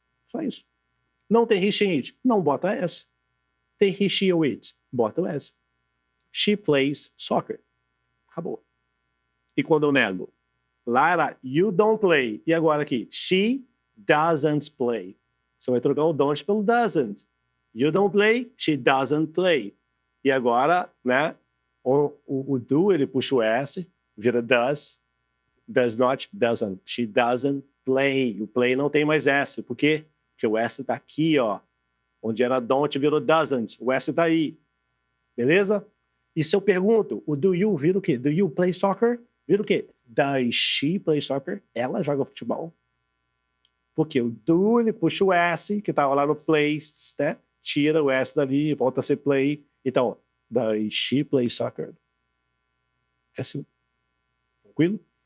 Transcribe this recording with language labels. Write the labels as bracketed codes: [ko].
[pt] Só isso. Não tem he, she, it. Não bota S. Tem he, she ou it. Bota o S. [en] She plays soccer. [pt] Acabou. E quando eu nego? [en] Lara, you don't play. [pt] E agora aqui? [en] She doesn't play. [pt] Você vai trocar o don't pelo doesn't. [en] You don't play, she doesn't play. [pt] E agora, né? O do, ele puxa o S, vira does not, doesn't. [en] She doesn't play. [pt] O play não tem mais S. Por quê? Porque o S está aqui, ó. Onde era don't, virou doesn't. O S está aí. Beleza? E se eu pergunto, o do you vira o quê? [en] Do you play soccer? [pt] Vira o quê? [en] Does she play soccer? [pt] Ela joga futebol. Porque o do, ele puxa o S, que estava lá no place, né? Tira o S dali, volta a ser play. Então, [en] does she play soccer? [pt] É assim. Tranquilo?